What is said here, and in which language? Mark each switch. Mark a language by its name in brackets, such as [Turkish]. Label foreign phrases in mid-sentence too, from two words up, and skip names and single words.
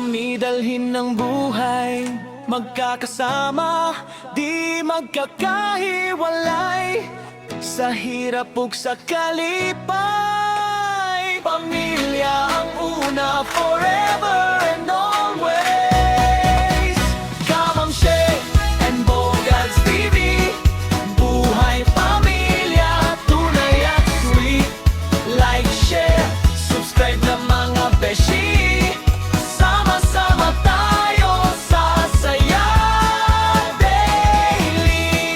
[Filipino] kami dalhin ng buhay. Magkakasama, di magkakahiwalay. [Cebuano] Sa hirap ug sa kalipay, pamilya ang una, [English] forever and always. [Filipino] Kamamshe and Bogarts TV, buhay pamilya, tunay at sweet. [English] Like, share, subscribe [Filipino] na mga beshi. Sama-sama tayo sa saya daily.